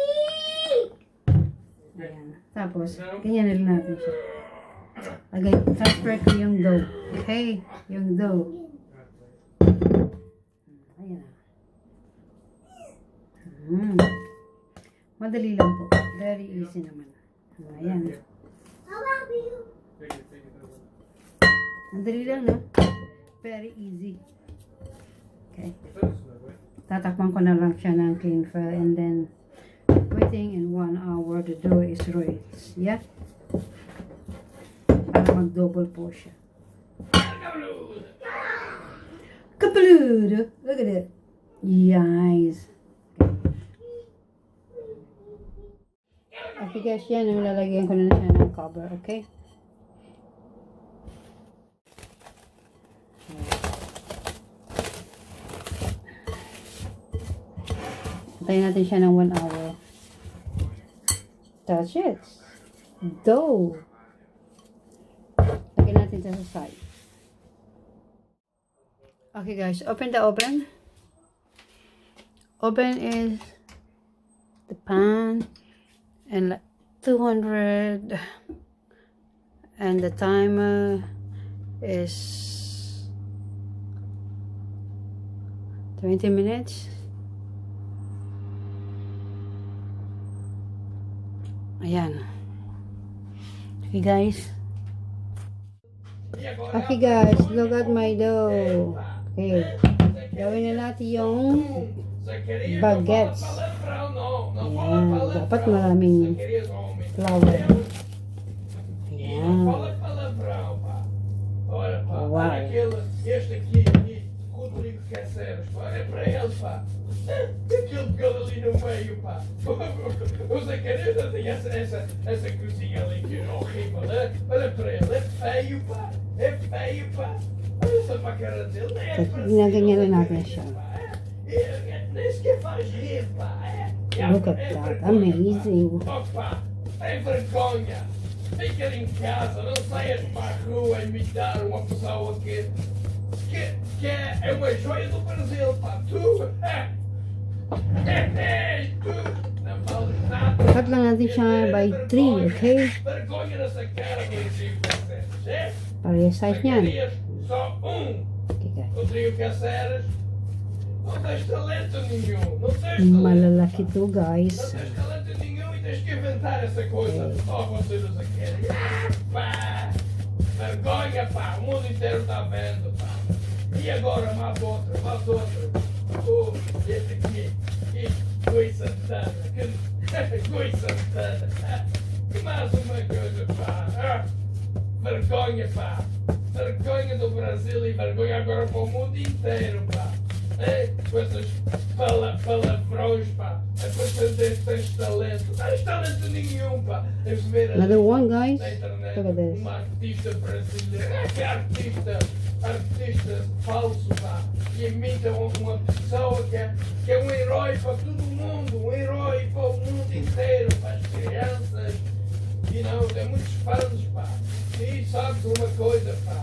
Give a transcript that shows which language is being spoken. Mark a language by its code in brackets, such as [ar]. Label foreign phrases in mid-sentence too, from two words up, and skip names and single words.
[tl] Ayan. Tapos, ganyan na rin natin siya. Transfer ko yung dough. Okay, yung dough. Ayan. Madali lang po. [en] Very easy [tl] naman. Ayan. Madali lang, no? [en] Very easy. Okay. [tl] Tatakpan ko na lang siya ng [en] cling film and then waiting in 1 hour the dough is ready. Yeah? [tl] Para mag-double po siya. Kapaludo! [en] Look at it. Yes. Okay guys, yan. [tl] Lalagyan ko na siya ng cover, okay? Antayin natin siya ng 1 hour. [en] That's it. Dough. [tl] Lagyan natin siya sa side. [en] Okay guys, open the oven. Oven is the pan and 200 and the timer is 20 minutes. [tl] Ayan. [en] Okay guys. Okay guys, look at my dough. Okay. [tl] Gawin na natin yung baguettes. Ayan. Dapat maraming flour. Ayan. [en] Wow. [pt] Rodrigo quer sérios, pá, é para ele, pá. Aquilo que ele ali no meio, pá. O Zacarias tem essa cozinha ali que é horrível, né? Olha para ele, é feio, pá. É feio, pá. Olha só para a cara dele, nem é para [tl] Ginaganyan na natin siya. [pt] Nem sequer faz rir, pá. [en] Look at that, amazing. [pt] Opa, tem vergonha. Fica em casa, não saias para a rua imitar uma pessoa que é uma joia do Brasil, pá. Tu, tu, não vale nada. [tl] Cut lang natin siya by 3, [en] okay? [pt] Vergonha nessa cara do Rodrigo Caceres, é? [tl] Para yung size niyan. [pt] Só [en] Okay guys. [pt] Rodrigo Caceres. Não tens talento nenhum, não tens talento. [tl] Malalaki to guys. [pt] Não tens talento nenhum e tens que inventar essa coisa. Só você não se quer. Pá! Vergonha, pá! O mundo inteiro está vendo, pá! E agora mais outra, mais outra. Oh, esse aqui. Goi Santana. Goi Santana. E mais uma coisa, pá! Vergonha, pá! Vergonha do Brasil e vergonha agora para o mundo inteiro, pá! Com essas palavrões, pá. É para dizer que tens talento. Não tens talento nenhum, pá. Deves ver [en] Another one guys. [pt] na internet [en] Look at this. [pt] uma artista brasileira. Que artista falso, pá. Que imita uma pessoa que é um herói para todo mundo. Um herói para o mundo inteiro. Para as crianças. [en] You know, [pt] tem muitos fãs, pá. E sabes uma coisa, pá.